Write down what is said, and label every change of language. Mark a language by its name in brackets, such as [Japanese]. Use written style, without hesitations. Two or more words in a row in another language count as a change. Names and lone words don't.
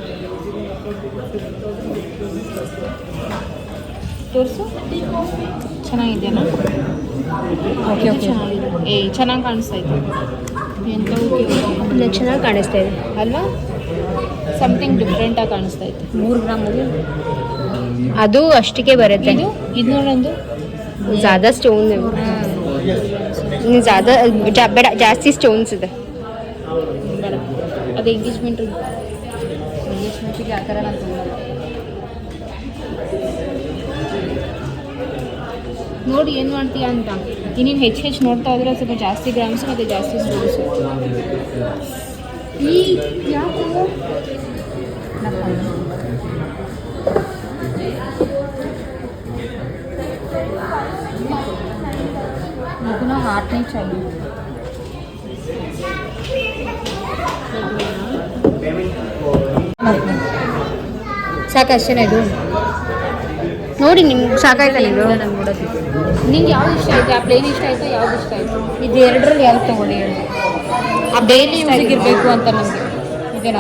[Kannada] ತೋರಿಸು, ಚೆನ್ನಾಗಿದೆಯಾ? ಓಕೆ ಓಕೆ, ಚೆನ್ನಾಗಿ ಕಾಣಿಸ್ತಾ ಇತ್ತು. ಇಲ್ಲ, ಚೆನ್ನಾಗಿ ಕಾಣಿಸ್ತಾ ಇದೆ ಅಲ್ವಾ? [English] something differentಆಗಿ [Kannada] ಕಾಣಿಸ್ತಾ ಇತ್ತು. 3 ಗ್ರಾಮಲ್ಲಿ ಅದು ಅಷ್ಟಕ್ಕೆ ಬರುತ್ತೆ. ಇದು ನೋಡೊಂದು [Hindi] ज़्यादा स्टोन है, [Kannada] ज़्यादा ಬೇಡ, ಜಾಸ್ತಿ ಸ್ಟೋನ್ಸ್ ಇದೆ. ಬೇಡ, ಅದು ಎಂಗೇಜ್ಮೆಂಟಿಗೆ ಆ ಥರ ನಾನು ತೊಗೊಳ್ಳಲ್ಲ. ನೋಡಿ ಏನು ಮಾಡ್ತೀಯಾ ಅಂತ. ಇನ್ನೇನು ಹೆಚ್ಚು ನೋಡ್ತಾ ಹೋದ್ರೆ ಸ್ವಲ್ಪ ಜಾಸ್ತಿ ಗ್ರಾಮ್ಸು ಮತ್ತು ಜಾಸ್ತಿ ಸ್ಟೋನ್ಸು. ಈ ಯಾಕೆ [Hindi] मुझे हाथ नहीं चाहिए. [Kannada] ಸಾಕಷ್ಟೇನೆ ಇದು ನೋಡಿ, ನಿಮ್ಗೆ ಸಾಕಾಯ್ತಾ? ನೀವು ನಾನು ನೋಡೋದು. ನಿಂಗೆ ಯಾವ್ದು ಇಷ್ಟ ಆಯಿತು? ಆ ಪ್ಲೇನ್ ಇಷ್ಟ ಆಯಿತಾ? ಯಾವ್ದು ಇಷ್ಟ ಆಯಿತು? ಇದು ಎರಡರಲ್ಲಿ ಯಾವ್ದು ತೊಗೊಳ್ಳಿ ಹೇಳಿ. ಆ [English] daily useಗೆ [Kannada] ಇರಬೇಕು ಅಂತ ನಮಗೆ ಇದೇನಾ?